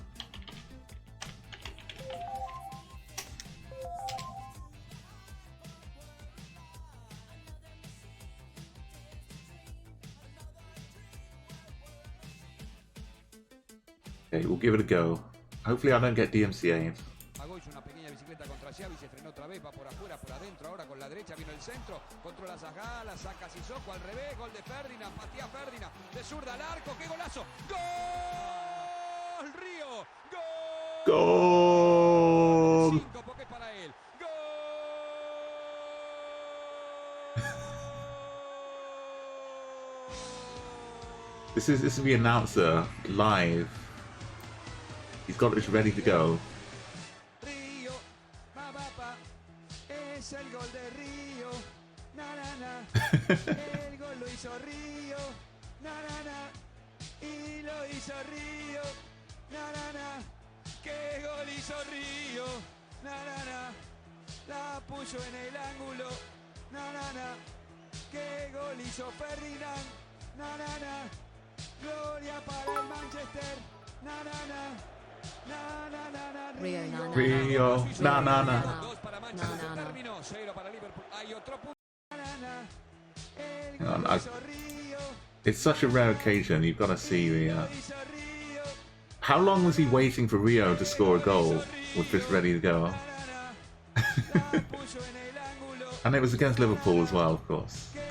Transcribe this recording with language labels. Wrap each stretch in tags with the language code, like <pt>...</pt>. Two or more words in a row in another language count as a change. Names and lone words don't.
<en>Okay, we'll give it a go. Hopefully I don't get DMCA'd.</en> <es>Xavi se frenó otra vez, va por afuera, por adentro, ahora con la derecha vino el centro, controla Zagal, la saca Sissoko al revés, gol de Ferdinand, patea Ferdinand, de zurda al arco, ¡qué golazo! ¡Gol! ¡Río! ¡Gol! 5 porque es para él. ¡Gol!</es> <en>This is the announcer live. He's got it ready to go.</en> <es>Es el gol de Río, na na na, el gol lo hizo Río, na na na, y lo hizo Río, na na na, qué gol hizo Río, na na na, la puso en el ángulo, na na na, qué gol hizo Ferdinand, na na na, gloria para el Manchester, na na na. Rio, na na na.</es> <en>Hang on, it's such a rare occasion. You've got to see the. How long was he waiting for Rio to score a goal with this ready to go? And it was against Liverpool as well, of course.</en>